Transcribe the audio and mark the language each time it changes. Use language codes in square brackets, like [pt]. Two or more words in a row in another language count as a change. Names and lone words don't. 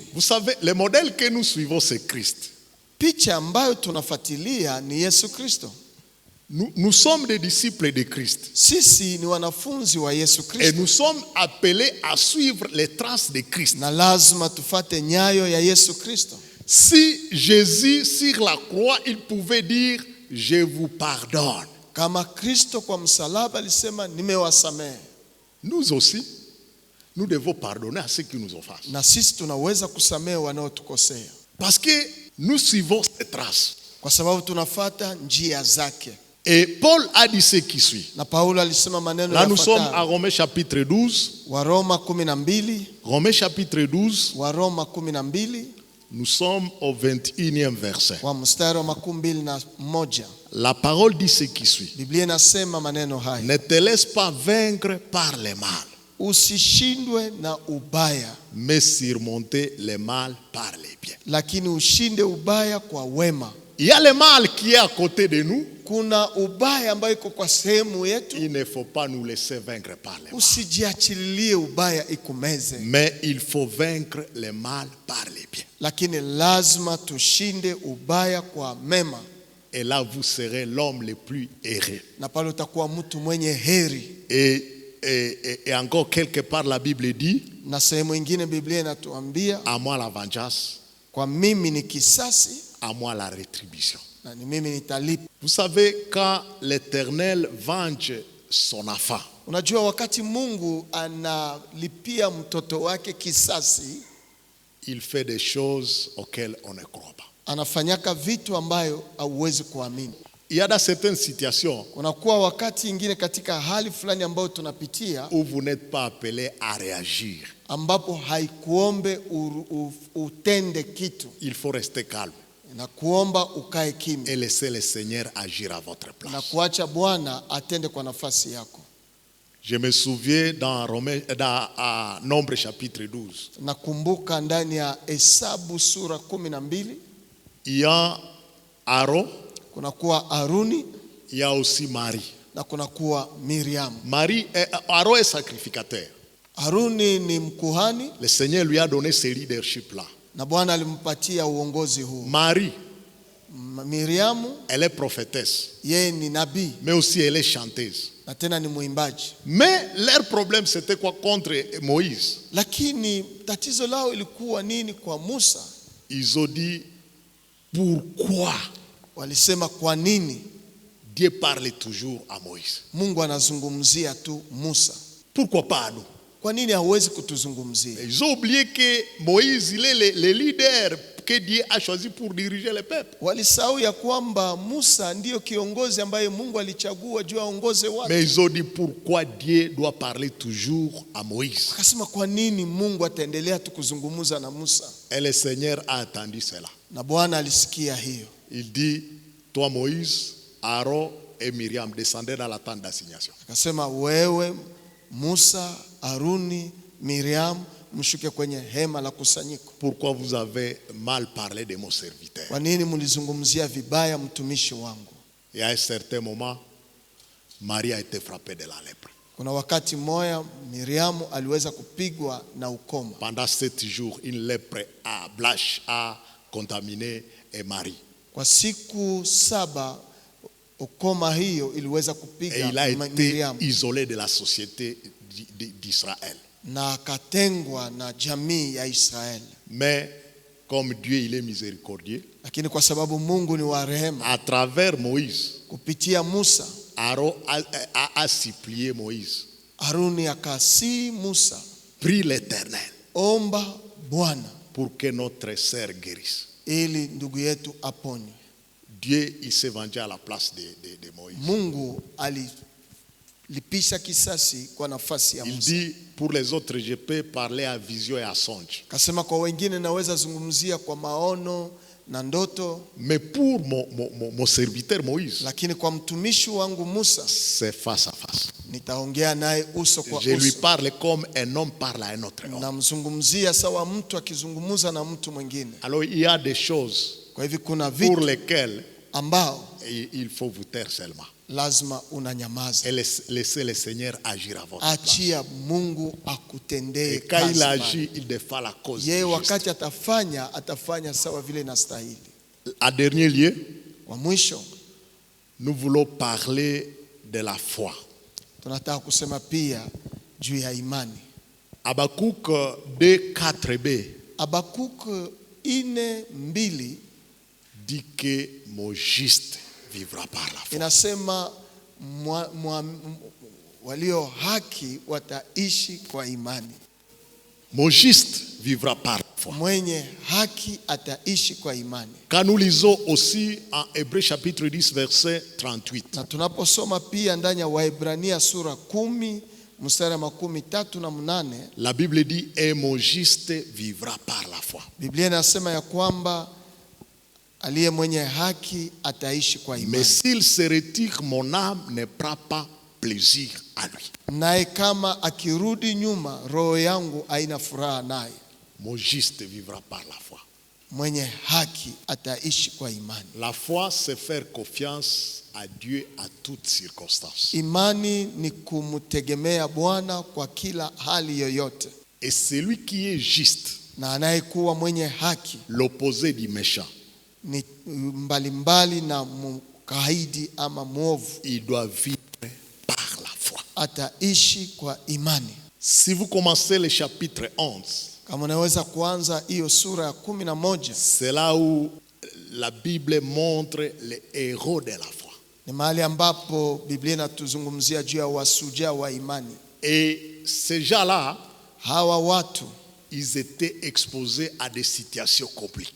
[fr] Vous savez, le modèle que nous suivons, c'est Christ. [sw] Picha ambayo tunafuatilia ni Yesu Kristo. [fr] Nous sommes des disciples de Christ. [sw] Sisi ni wanafunzi wa Yesu [fr] Et Kristo, nous sommes appelés à suivre les traces de Christ. [sw] na lazima tufate nyayo ya Yesu Kristo. [fr] Si Jésus, sur la croix, il pouvait dire, je vous pardonne. [sw] Kama Kristo kwa msalaba alisema nimewasamehe, [fr] Nous aussi, nous devons pardonner à ceux qui nous offensent. [sw] na sisi tunaweza kusamehe wanaotukosea, [fr] Parce que nous suivons ces traces. [sw] kwa sababu tunafata njia zake. [fr] Et Paul a dit ce qui suit. [sw] Na Paulo alisema maneno [fr] Là, nous sommes à [sw] yafuatayo. [fr] Romains chapitre 12. [sw] Waroma 12, [fr] Romains chapitre 12, [sw] Waroma 12 [fr] nous sommes au 21e verset. [sw] wa mstari wa 21. [fr] La parole dit ce qui suit. [sw] Biblia inasema maneno haya: [fr] Ne te laisse pas vaincre par le mal, [sw] usishindwe na ubaya, [fr] mais surmonter le mal par le bien. [sw] lakini ushinde ubaya kwa wema. [fr] Il y a le mal qui est à côté de nous. [sw] Kuna ubaya ambayo iko kwa sehemu yetu, [fr] Il ne faut pas nous laisser vaincre par le mal. [sw] usijiachililie ubaya ikumeze, [fr] Mais il faut vaincre le mal par le bien. [sw] lakini lazima tushinde ubaya kwa mema, [fr] Et là, vous serez l'homme le plus heureux. [sw] na pale utakuwa mtu mwenye heri. [fr] Et encore quelque part, la Bible dit, [sw] Na sehemu ingine Biblia inatuambia, [fr] à moi la vengeance, [sw] kwa mimi ni kisasi [fr] à moi la rétribution. [sw] na ni mimi nitalipa. [fr] Vous savez, quand l'Éternel venge son enfant, [sw] Unajua, wakati Mungu analipia mtoto wake kisasi, [fr] il fait des choses auxquelles on ne croit pas. [sw] anafanyaka vitu ambayo hauwezi kuamini. [fr] Il y a dans certaines situations [sw] Kunakuwa wakati ingine katika hali fulani ambayo tunapitia, [fr] où vous n'êtes pas appelé à réagir. [sw] ambapo haikuombe utende kitu, [fr] Il faut rester calme [sw] na kuomba ukae kimya [fr] et laisser le Seigneur agir à votre [sw] na [fr] place. [sw] kuacha Bwana atende kwa nafasi yako. [fr] Je me souviens dans Nombre chapitre 12, [sw] Nakumbuka ndani ya Hesabu sura 12, [fr] il y a Aaron, [sw] kunakuwa Haruni [fr] il y a aussi Marie. [sw] na kunakuwa Miriam. [fr] Aaron est sacrificateur. [sw] Haruni ni mkuhani [fr] Le Seigneur lui a donné ce leadership-là. [sw] na Bwana alimpatia uongozi huu. [fr] Marie, [sw] Miriamu [fr] elle est prophétesse, [sw] yeye ni nabii [fr] mais aussi elle est chanteuse. [sw] na tena ni mwimbaji, [fr] Mais leur problème c'était quoi contre Moïse? [sw] lakini tatizo lao ilikuwa nini kwa Musa? [fr] Ils ont dit, pourquoi [sw] Walisema, kwa nini [fr] Dieu parle toujours à Moïse? [sw] Mungu anazungumzia tu Musa? [fr] Pourquoi pas à nous? [sw] Kwa nini hawezi kutuzungumzia? [fr] Ils ont oublié que Moïse, il est le leader que Dieu a choisi pour diriger le peuple. [sw] Walisahau ya kwamba Musa ndiyo kiongozi ambaye Mungu alichagua juu aongoze watu. [fr] Mais ils ont dit, pourquoi Dieu doit parler toujours à Moïse? [sw] Akasema, kwa nini Mungu ataendelea tu kuzungumza na Musa? [fr] Et le Seigneur a entendu cela. [sw] Na Bwana alisikia hiyo. [fr] Il dit, toi Moïse, Aaron et Myriam descendez dans la tente d'assignation. [sw] Akasema, wewe Musa, Haruni, Miriam, mshuke kwenye hema la kusanyiko. [fr] Pourquoi vous avez mal parlé de mon serviteur? [sw] Kwa nini mlizungumzia vibaya mtumishi wangu? [fr] Et à un certain moment, Marie a été frappée de la lèpre. [sw] Kuna wakati moya Miriamu aliweza kupigwa na ukoma. [fr] Pendant 7 jours, une lèpre blanche a contaminé Marie. [sw] Kwa siku 7 ukoma hiyo iliweza kupiga [fr] Et il a été [sw] Miriamu. [fr] isolé de la société d'Israël. [sw] Na akatengwa na jamii ya Israeli. [fr] Mais comme Dieu il est miséricordieux, [sw] Lakini kwa sababu Mungu ni wa rehema, [fr] à travers Moïse, [sw] kupitia Musa, [fr] Aaron a supplié Moïse, [sw] Haruni akasi Musa, [fr] prie l'Éternel [sw] omba Bwana [fr] pour que notre sœur guérisse. [sw] ili ndugu yetu apone. [fr] Dieu il s'est vendu à la place de Moïse. [sw] Mungu alilipisha kisasi kwa nafasi ya [fr] Il [sw] Musa. [fr] dit pour les autres je peux parler à vision et à songe. [sw] Kasema kwa wengine naweza zungumzia kwa maono na ndoto, [fr] Mais pour mon serviteur Moïse, [sw] lakini kwa mtumishi wangu Musa [fr] c'est face à face. [sw] nitaongea naye uso kwa [fr] Je lui [sw] uso. [fr] parle comme un homme parle à un autre homme. [sw] Namzungumzia sawa mtu akizungumza na mtu mwingine. [fr] Alors il y a des choses [sw] Kwa hivyo kuna [fr] pour [sw] vitu [fr] lesquelles [sw] ambao [fr] il faut vous taire seulement. [sw] lazima unanyamaza. [fr] Et laissez le Seigneur agir à votre place. [sw] Achia Mungu akutendee [fr] Et quand il [sw] kazi. [fr] agit, il défend la cause du [sw] Yeye [fr] juste. [sw] wakati atafanya sawa vile inastahili. [fr] En dernier lieu, [sw] Wa mwisho [fr] nous voulons parler de la foi. [sw] tunataka kusema pia juu ya imani. [fr] Habakkuk 2:4b [sw] Habakuk 4:2 [fr] dit que mon juste vivra par la foi. [sw] inasema walio haki wataishi kwa imani. [fr] Mon juste vivra par la foi. [sw] Mwenye haki ataishi kwa imani. [fr] Quand nous lisons aussi en Hébreux chapitre 10 verset 38, [sw] Na tunaposoma pia ndani ya Waebrania sura 10 mstari wa 38, [fr] la Bible dit et mon juste vivra par la foi. [sw] Biblia inasema ya kwamba aliye mwenye haki ataishi kwa [fr] Mais [sw] imani. [fr] s'il se retire, mon âme ne prend pas plaisir à lui. [sw] Naye kama akirudi nyuma, roho yangu haina furaha naye. [fr] Mon juste vivra par la foi. [sw] Mwenye haki ataishi kwa imani. [fr] La foi, c'est faire confiance à Dieu à toutes circonstances. [sw] Imani ni kumtegemea Bwana kwa kila hali yoyote. [fr] Et celui qui est juste, [sw] Na anayekuwa mwenye haki [fr] l'opposé du méchant, [sw] ni mbalimbali na mkaidi ama mwovu, [fr] il doit vivre par la foi. [sw] ataishi kwa imani. [fr] Si vous commencez le chapitre 11, [sw] Kama unaweza kuanza hiyo sura ya 11, [fr] c'est là où la Bible montre les héros de la foi. [sw] ni mahali ambapo Biblia inatuzungumzia juu ya wasujaa wa imani. [fr] Et ces gens-là, [sw] Hawa watu [fr] ils étaient exposés à des situations compliquées.